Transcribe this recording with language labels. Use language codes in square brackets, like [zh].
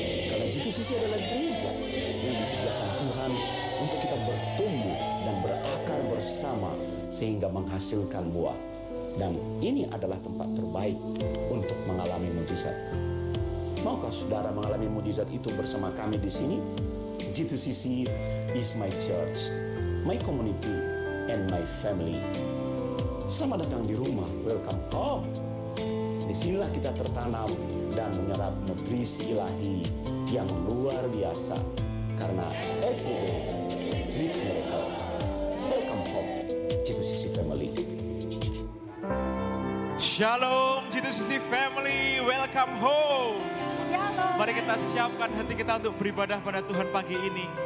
[id] Karena G2CC adalah gereja yang disediakan Tuhan untuk kita bertumbuh dan berakar bersama sehingga menghasilkan buah. Dan ini adalah tempat terbaik untuk mengalami mujizat. Maukah saudara mengalami mujizat itu bersama kami di sini? [en] G2CC is my church, my community, and my family. [id] Selamat datang di rumah, [en] welcome home. [id] Disinilah kita tertanam dan menyerap nutrisi ilahi yang luar biasa. [en] Karena every day, with miracle. Welcome home, G2CC family. Shalom G2CC family, welcome home. Shalom. [id] Mari kita siapkan hati kita untuk beribadah pada Tuhan pagi ini.